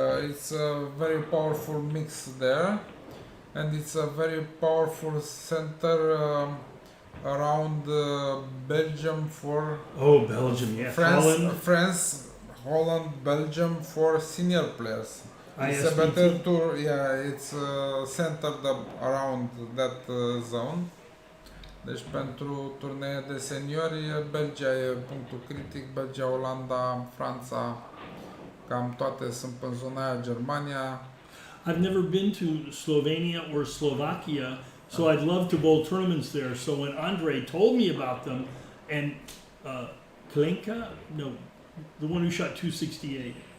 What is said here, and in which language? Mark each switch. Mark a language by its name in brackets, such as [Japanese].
[English] It's a very powerful mix there, and it's a very powerful center around Belgium for Oh, Belgium, yeah. Holland, France, Holland, Belgium for senior players. It's a ISBT. better tour. Yeah, it's centered around that zone. [Romanian] Deci pentru turnee de seniori, Belgia e punctul critic, Belgia, Olanda, Franța, cam toate sunt pe zona aia, Germania. [English] I've never been to Slovenia or Slovakia, so I'd love to bowl tournaments there. So when Andre told me about them, and Klenka, no, the one who shot 268,